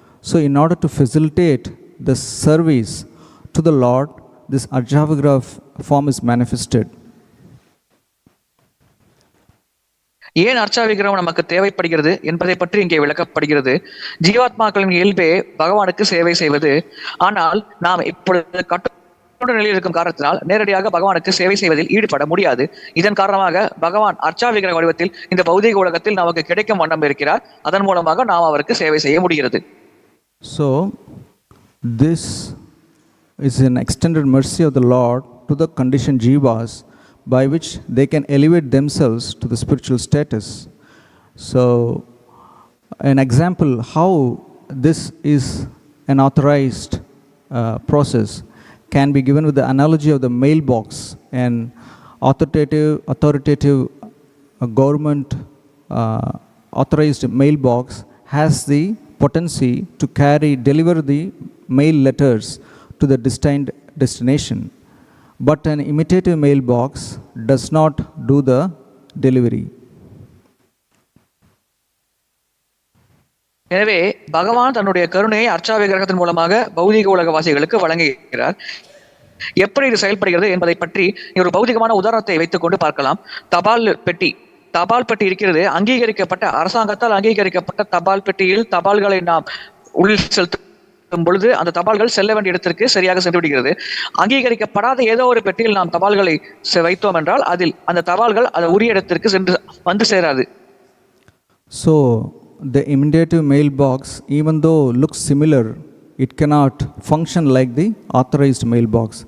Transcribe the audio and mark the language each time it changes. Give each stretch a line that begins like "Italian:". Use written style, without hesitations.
English: So in order to facilitate the service to the Lord, this Arca-vigraha form is manifested.
Tamil: ஏன் அர்ச்சா விக்கிரகம் நமக்கு தேவைப்படுகிறது என்பதை பற்றி இங்கே விளக்கப்படுகிறது. ஜீவாத்மாக்களின் இயல்பே பகவானுக்கு சேவை செய்வது. ஆனால் நாம் இப்பொழுது கட்டுண்ட நிலையில் இருக்கும் காரணத்தினால் நேரடியாக பகவானுக்கு சேவை செய்வதில் ஈடுபட முடியாது. இதன் காரணமாக பகவான் அர்ச்சா விக்கிரக வடிவத்தில் இந்த பௌதிக உலகத்தில் நமக்கு கிடைக்கும் வண்ணம் இருக்கிறார். அதன் மூலமாக நாம் அவருக்கு சேவை செய்ய முடிகிறது.
English: So this is an extended mercy of the Lord to the conditioned jivas, by which they can elevate themselves to the spiritual status. So an example how this is an authorized process can be given with the analogy of the mailbox. An authoritative government authorized mailbox has the potency to deliver the mail letters to the destined destination. But an imitative mailbox does not do the delivery.
Tamil: எனவே பகவான் தன்னுடைய கருணையை அர்ச்சா-விக்கிரகத்தின் மூலமாக பௌதிக உலகவாசிகளுக்கு வழங்குகிறார். எப்படி இது செயல்படுகிறது என்பதை பற்றி ஒரு பௌதிகமான உதாரணத்தை வைத்துக் கொண்டு பார்க்கலாம். தபால் பெட்டி இருக்கிறது. அங்கீகரிக்கப்பட்ட அரசாங்கத்தால் அங்கீகரிக்கப்பட்ட தபால் பெட்டியில் தபால்களை நாம் உள் செலுத்தும் பொழுது அந்த தபால்கள் செல்ல வேண்டிய இடத்திற்கு சரியாக சென்று விடுகிறது. அங்கீகரிக்கப்படாத ஏதோ ஒரு பெட்டியில் நாம் தபால்களை வைத்தோம் என்றால் அதில் அந்த தபால்கள் அந்த உரிய இடத்திற்கு வந்து சேராது.
English: So the imitative mailbox, even though looks similar, it cannot function like the authorized mailbox.